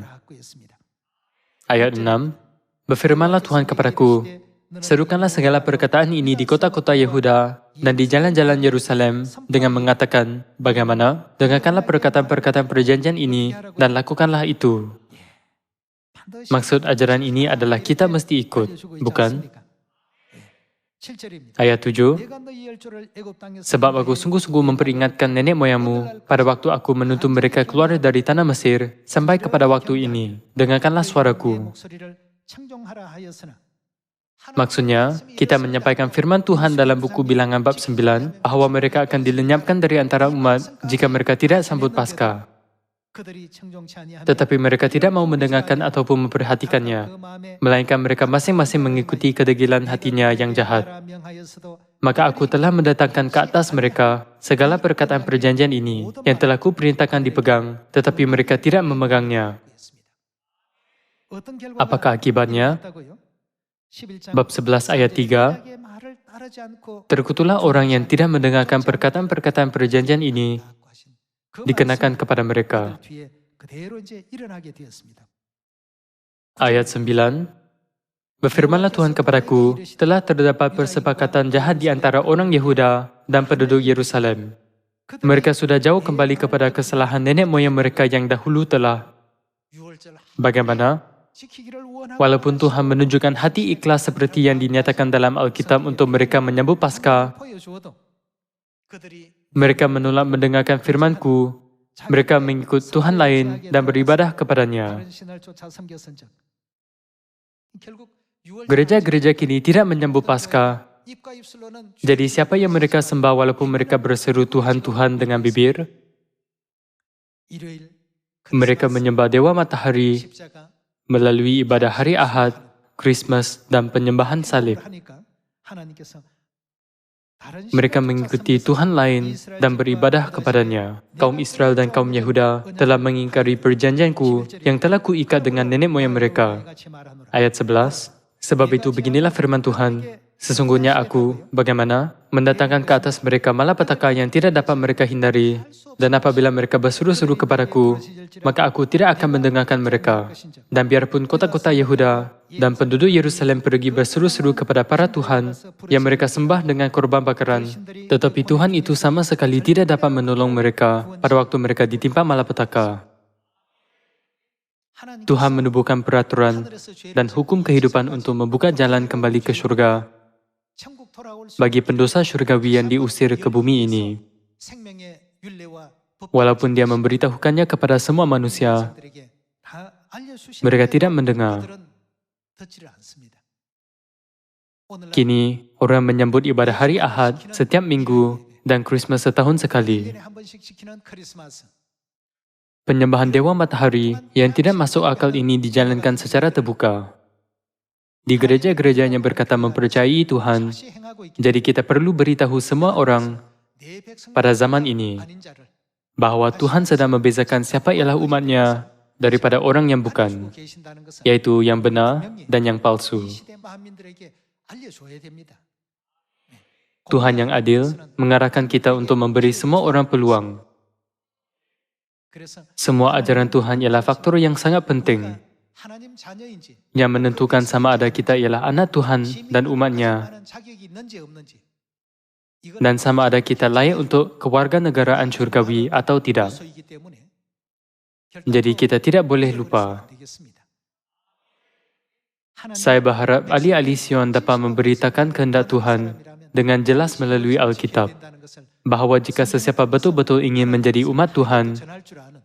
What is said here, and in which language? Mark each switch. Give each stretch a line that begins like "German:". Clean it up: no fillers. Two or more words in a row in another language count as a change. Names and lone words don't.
Indonesian: Ayat 6, berfirmanlah Tuhan kepadaku, serukanlah segala perkataan ini di kota-kota Yehuda dan di jalan-jalan Yerusalem dengan mengatakan, bagaimana? Dengarkanlah perkataan-perkataan perjanjian ini dan lakukanlah itu.
Malay: Maksud ajaran ini adalah kita mesti ikut, bukan?
Korean: 7절입니다.
Indonesian: Ayat 7,
Korean: 내가 너희 열조를 애굽 땅에서
Indonesian: sebab aku sungguh-sungguh memperingatkan nenek moyangmu pada waktu aku menuntun mereka keluar dari tanah Mesir sampai kepada waktu ini. Dengarkanlah
Korean: 내
Indonesian: suaraku.
Korean: 목소리를 청종하라 하였으나
Malay: Maksudnya, kita menyampaikan firman Tuhan dalam buku Bilangan bab 9 bahwa mereka akan dilenyapkan dari antara umat jika mereka tidak sambut Paskah.
Korean: 그들이 청종치 아니하며
Indonesian: Tetapi mereka tidak mau mendengarkan ataupun memperhatikannya,
Korean: 그 마음에
Indonesian: melainkan mereka masing-masing mengikuti kedegilan hatinya yang jahat.
Korean: 하라 명하였어도
Indonesian: Maka aku telah mendatangkan ke atas mereka segala perkataan perjanjian ini yang telah kuperintahkan dipegang, tetapi mereka tidak memegangnya.
Korean: 어떤 결과가
Indonesian: Apakah akibatnya?
Korean: 있다고요? 11장
Indonesian: Bab 11 ayat 3,
Korean: 자기의 말을 따르지 않고
Indonesian: terkutuklah orang yang tidak mendengarkan perkataan-perkataan perjanjian ini
Korean: 그
Indonesian: dikenakan
Korean: 말씀이
Indonesian: kepada mereka.
Korean: 그들 뒤에 그대로 이제 일어나게 되었습니다.
Indonesian: Ayat 9, berfirmanlah Tuhan kepadaku, telah terdapat persepakatan jahat di antara orang Yehuda dan penduduk Yerusalem. Mereka sudah jauh kembali kepada kesalahan nenek moyang mereka yang dahulu telah.
Korean: 유월절
Indonesian: Bagaimana?
Korean: 지키기를 원하고
Malay: Walaupun Tuhan menunjukkan hati ikhlas seperti yang dinyatakan dalam Alkitab untuk mereka menyambut Paskah,
Korean: 보여주어도 그들이
Indonesian: mereka menolak mendengarkan firman-Ku. Mereka mengikut Tuhan lain dan beribadah kepadanya.
Korean: 다른 신을 쫓아 섬겼은즉 결국 유월절
Malay: Gereja-gereja kini tidak menyambut Paskah.
Korean: 입과 입술로는
Indonesian: Jadi siapa yang mereka sembah walaupun mereka berseru Tuhan, Tuhan dengan bibir?
Korean: 일요일
Indonesian: Mereka menyembah Dewa Matahari
Korean: 십자가
Malay: melalui ibadah hari Ahad, Christmas, dan penyembahan salib.
Korean: 하니까 하나님께서 다른
Indonesian: Mereka
Korean: 신을 쫓아
Indonesian: mengikuti
Korean: 섬겼으니
Indonesian: Tuhan lain dan beribadah kepadanya. Kaum Israel dan kaum Yehuda telah mengingkari perjanjianku yang telah kuikat dengan nenek moyang mereka.
Korean: 같이 말하노라.
Indonesian: Ayat 11, sebab itu beginilah firman Tuhan, sesungguhnya aku, bagaimana, mendatangkan ke atas mereka malapetaka yang tidak dapat mereka hindari, dan apabila mereka berseru-seru kepadaku, maka aku tidak akan mendengarkan mereka. Dan biarpun kota-kota Yehuda dan penduduk Yerusalem pergi berseru-seru kepada para Tuhan yang mereka sembah dengan korban bakaran, tetapi Tuhan itu sama sekali tidak dapat menolong mereka pada waktu mereka ditimpa malapetaka.
Malay: Tuhan menubuhkan peraturan dan hukum kehidupan untuk membuka jalan kembali ke surga
Korean: 천국 돌아올 수
Indonesian: bagi pendosa surgawi yang diusir ke bumi ini.
Korean: 생명의 율례와
Indonesian: Walaupun dia memberitahukannya kepada semua manusia,
Korean: 백성들에게 다 알려주시는데
Indonesian: mereka tidak mendengar.
Korean: 그들은 듣지를 않습니다. 오늘날
Malay: Kini, orang menyambut ibadah hari Ahad setiap minggu dan Christmas setahun sekali.
Korean: 1년에 한 번씩 지키는 크리스마스.
Indonesian: Penyembahan Dewa Matahari yang tidak masuk akal ini dijalankan secara terbuka. Di gereja-gereja yang berkata mempercayai Tuhan,
Korean: 다시 행하고 있기
Malay: jadi kita perlu beritahu semua orang
Korean: 내 백성
Indonesian: pada zaman ini
Korean: 아닌 자를
Malay: bahwa Tuhan sedang membezakan siapa ialah umatnya daripada orang yang bukan,
Korean: 알려주고 계신다는 것은
Indonesian: yaitu yang benar dan yang palsu.
Korean: 이 시대 만민들에게 알려줘야 됩니다.
Malay: Tuhan yang adil mengarahkan kita untuk memberi semua orang peluang.
Korean: 그래서
Malay: Semua ajaran Tuhan ialah faktor yang sangat penting
Korean: 하나님 자녀인지
Malay: yang menentukan sama ada kita ialah anak Tuhan dan umatnya,
Korean: 하는 자격이 있는지 없는지
Malay: dan sama ada kita layak untuk kewarganegaraan surgawi atau tidak.
Korean: 소이기 때문에
Malay: Jadi kita tidak boleh lupa.
Korean: 되겠습니다.
Malay: Saya berharap ahli-ahli Sion dapat memberitakan kehendak Tuhan dengan jelas melalui Alkitab, bahwa jika sesiapa betul-betul ingin menjadi umat Tuhan,
Korean: 전할 줄 아는